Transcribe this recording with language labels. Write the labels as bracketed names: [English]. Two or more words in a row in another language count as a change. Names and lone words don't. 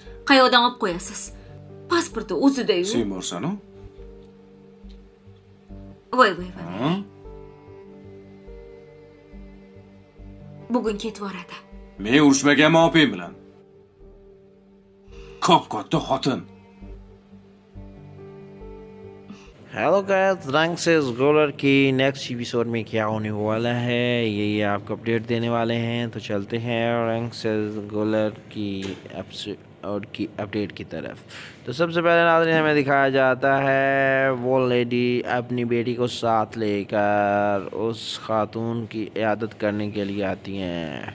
[Uzbek] Qayoqdan olib qo'yasiz? Pasporti o'zida-yu. Sen borsan-u? Voy. Ha? Bugun ketvoradi. Men urushmaganman opang bilan. Katta xotin. [English] hello guys, [Urdu] رنگ سے گولر کی [English] next episode [Urdu] میں کیا ہونے والا ہے یہ آپ کو اپڈیٹ دینے والے ہیں. تو چلتے ہیں رنگ سے گولر کی ایپیسوڈ کی اپڈیٹ کی طرف. تو سب سے پہلے ناظرین ہمیں دکھایا جاتا ہے وہ لیڈی اپنی بیٹی کو ساتھ لے کر اس خاتون کی عیادت کرنے کے لیے آتی ہیں.